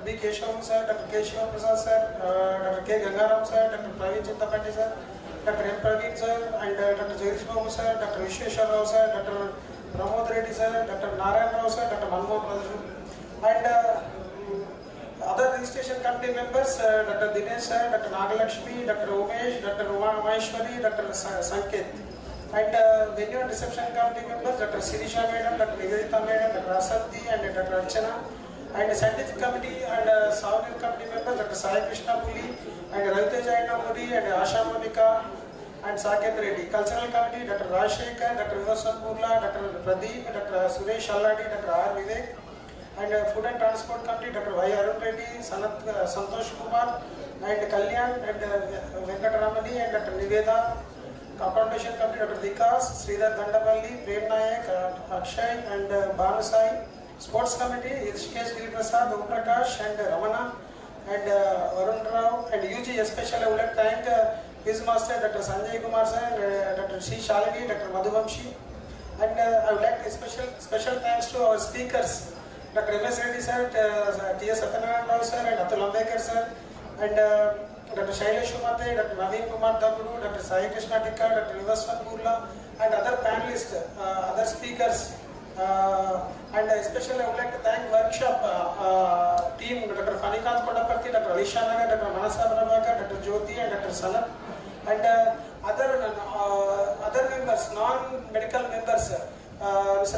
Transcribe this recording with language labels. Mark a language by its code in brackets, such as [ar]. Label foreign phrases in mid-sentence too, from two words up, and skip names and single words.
[en] B. Keshav, sir, Dr. K. Shiva Prasad, sir, Dr. K. Gangaram, sir, Dr. Praveen Chintapati, sir, Dr. M. Praveen, sir, and Dr. Jagdish Babu, sir, Dr. Vishweshwar Rao, sir, Dr. Pramod Reddy, sir, Dr. Narayan Rao, sir, Dr. Manmohan Prasad, and other registration committee members, Dr. Dinesh, sir, Dr. Nagalakshmi, Dr. Umesh, Dr. Uma Maheshwari, Dr. Sanket. And venue and reception committee members Dr. Sirisha Madam, Dr. Nivedita Madam, Dr. Asati and Dr. Archana. And scientific committee and souvenir committee members Dr. Sai Krishna Puli and Raviteja Muri and Asha Monika and Saket Reddy. Cultural committee Dr. Rajshekar, Dr. Vivasan Purla, Dr. Pradeep, Dr. Suresh Alladi, Dr. R. Vivek. And food and transport committee Dr. Y. Arun Reddy, Santosh Kumar and Kalyan and Venkataramani and Dr. Niveda. Accommodation committee Dr. Vikas, Sridhar Dandapalli, Prem Nayak, Akshay and Bhanusai. Sports committee Rishikesh Giri Prasad, Om Prakash and Ramana and Varun Rao. And UG especially I would like to thank his master Dr. Sanjay Kumar sir and Dr. C. Shalagi, Dr. Madhuvamshi. And I would like to special thanks to our speakers Dr. M.S. Reddy sir, T.S. Satyanarayana sir and Atul Ambekar sir and Dr. Shailesh Umate, Dr. Naveen Kumar Daburu, Dr. Sai Krishna Tikka, Dr. Vivaswan Burla and other panelists, other speakers. And especially I would like to thank workshop team Dr. Fanikant Kodapati, Dr. Alisha Nagar, Dr. Manasa Prabhakar, Dr. Jyoti and Dr. Salat and other members, non-medical members, Mr.